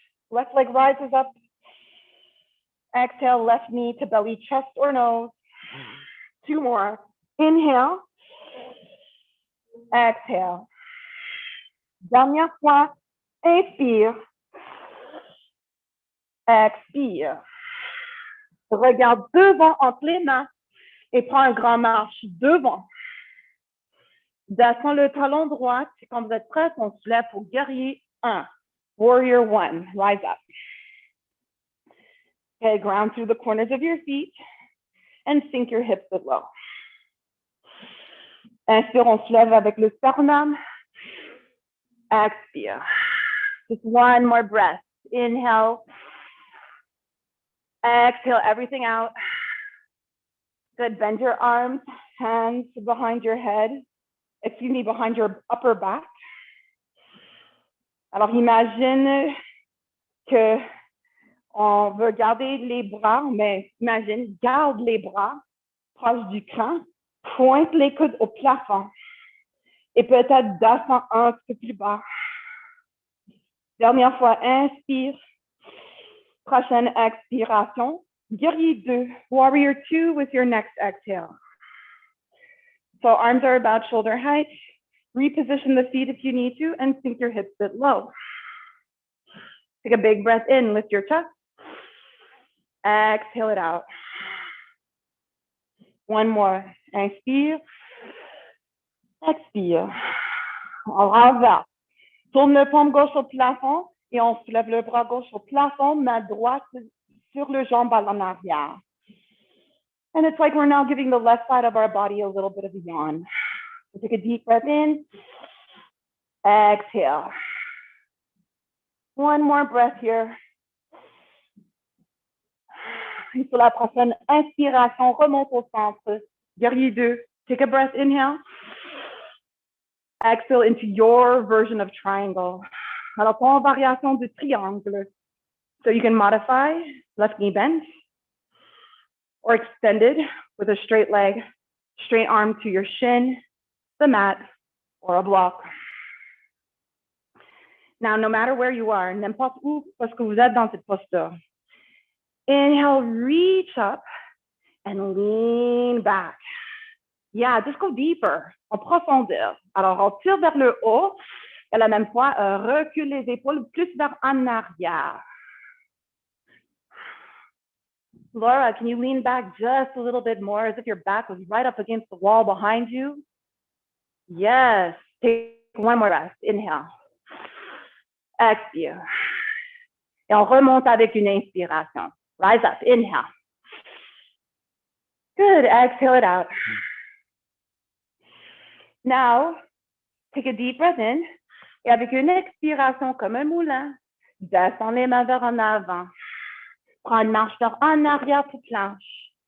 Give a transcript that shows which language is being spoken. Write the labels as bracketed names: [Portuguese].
[English] Left leg rises up. Exhale, left knee to belly, chest or nose. 2 more. Inhale. Exhale. [French] Dernière fois. Inspire. Expire. Regarde devant entre les mains et prends un grand marche devant. Descends le talon droit. Quand vous êtes prêts, on se lève pour guerrier 1. [English] Warrior 1. Rise up. Okay, ground through the corners of your feet. and sink your hips below. [French] Inspire, on se lève avec le sternum. Expire. [English] Just one more breath. Inhale. Exhale everything out. Good. Bend your arms, hands behind your head. Excuse me, behind your upper back. [French] Alors, imagine que on veut garder les bras, mais imagine, garde les bras proches du crâne, pointe les coudes au plafond et peut-être descend un peu plus bas. Dernière fois, inspire. Prochaine expiration. [English] Guerrier 2, Warrior 2 with your next exhale. So arms are about shoulder height. Reposition the feet if you need to and sink your hips a bit low. Take a big breath in, lift your chest. Exhale it out. One more. [French] Inspire. Expire. On renverse. Tourne le paume gauche au plafond et on soulève le bras gauche au plafond, main droite sur le jambe à l'en arrière. [English] And it's like we're now giving the left side of our body a little bit of a yawn. So take a deep breath in. Exhale. One more breath here. [French] Et sur la prochaine inspiration, remonte au centre. [English] Guerrier 2. Take a breath, inhale. Exhale into your version of triangle. [French] Alors, prends variation de triangle. [English] So you can modify left knee bent or extended with a straight leg, straight arm to your shin, the mat, or a block. Now, no matter where you are, [French] n'importe où parce que vous êtes dans cette posture, [English] inhale, reach up and lean back. Yeah, just go deeper, [French] en profondeur. Alors, on tire vers le haut, et à la même fois, recule les épaules plus vers en arrière. [English] Laura, can you lean back just a little bit more as if your back was right up against the wall behind you? Yes. Take one more breath. Inhale. [French] Expire. Et on remonte avec une inspiration. [English] Rise up. Inhale. Good. Exhale it out. Now, take a deep breath in. [French] Et avec une expiration comme un moulin, descends les mains vers en avant. Prends une marche vers en arrière pour planche.